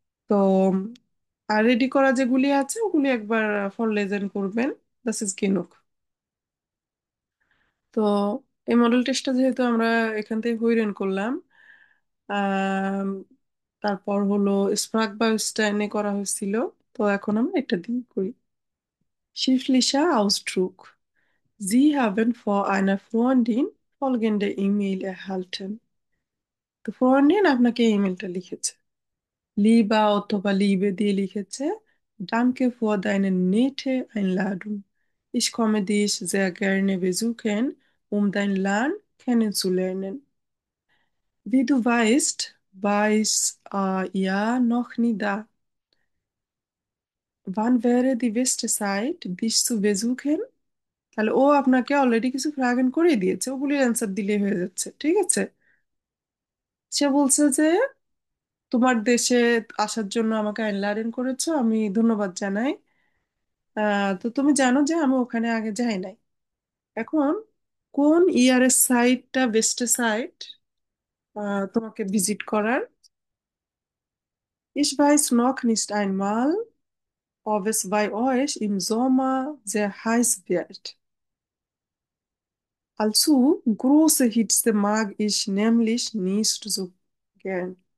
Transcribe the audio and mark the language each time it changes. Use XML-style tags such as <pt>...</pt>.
<bn>তো আর রেডি করা যেগুলি আছে ওগুলি একবার ফরলেজেন করবেন।</bn> <de>das ist genug।</de> <bn>তো এই মডেল টেস্টটা যেহেতু আমরা এখান থেকে হইরেন করলাম, আম, তারপর হলো স্প্রাক বায়োস্টাইনে করা হয়েছিল, তো এখন আমরা এটা দিয়ে করি।</bn> <de>Schriftlicher Ausdruck: Sie haben vor einer Freundin folgende E-Mail erhalten।</de> <bn>তো ফ্রেন্ডিন আপনাকে ইমেলটা লিখেছে, লিবা অথবা লিবে দিয়ে লিখেছে,</bn> <de>Danke für deine nette Einladung। Ich komme dich sehr gerne besuchen, dein Land kennenzulernen। Wie du weißt, war ich ja noch nie da। Wann wäre die beste Zeit, dich zu besuchen?</de> <bn>তাহলে ও আপনাকে already কিছু ফ্রাগেন করে দিয়েছে, ওগুলির answer দিলেই হয়ে যাচ্ছে, ঠিক আছে। সে বলছে যে তোমার দেশে আসার জন্য আমাকে আইনলারেন করেছো, আমি ধন্যবাদ জানাই। তো তুমি জানো যে আমি ওখানে আগে যাই নাই। এখন কোন ইয়ারের সাইটটা বেস্ট সাইট তোমাকে ভিজিট করার?</bn> <de>Ich weiß noch nicht einmal, ob es bei euch im Sommer sehr heiß wird। Also große Hitze mag ich nämlich nicht so gern।</de>